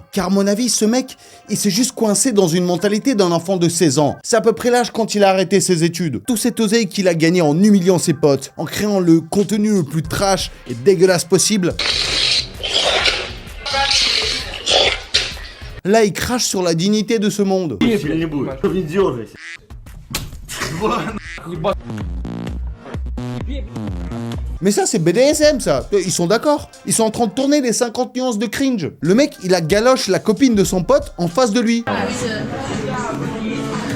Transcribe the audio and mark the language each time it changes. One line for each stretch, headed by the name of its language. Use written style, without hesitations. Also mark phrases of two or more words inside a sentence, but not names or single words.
French: Car à mon avis, ce mec, il s'est juste coincé dans une mentalité d'un enfant de 16 ans. C'est à peu près l'âge quand il a arrêté ses études. Tout cet oseille qu'il a gagné en humiliant ses potes, en créant le contenu le plus trash et dégueulasse possible. Là, il crache sur la dignité de ce monde.
Russian: Не будет. Не дергайся.
French: Mais ça, c'est BDSM, ça. Ils sont d'accord. Ils sont en train de tourner les 50 nuances de cringe. Le mec, il a galoche la copine de son pote en face de lui.